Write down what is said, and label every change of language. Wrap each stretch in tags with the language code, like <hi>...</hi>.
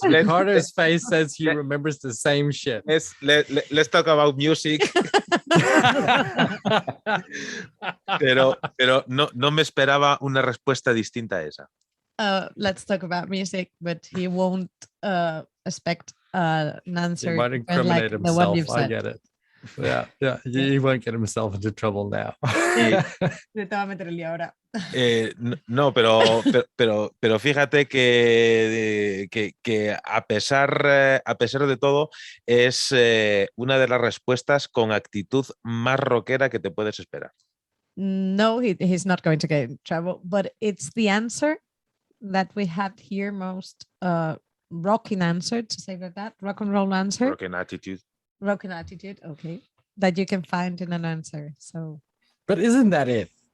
<en>Ricardo's face says he remembers the same shit. Let's talk about music.</en> <es>pero no me esperaba una respuesta distinta a esa.</es> <en>Let's talk about music, but he won't expect an answer. He might incriminate himself. I get it. Yeah, he won't get himself into trouble now.</en> <es>Te va a meter el lío ahora. No, pero fíjate que a pesar de todo es una de las respuestas con actitud más rockera que te puedes esperar.</es> <en>No, he's not going to get in trouble, but it's the answer that we have here most rocking answer, to say that, rock and roll answer. Rocking attitude. Rocking attitude, okay. That you can find in an answer. So, but isn't that it?</en>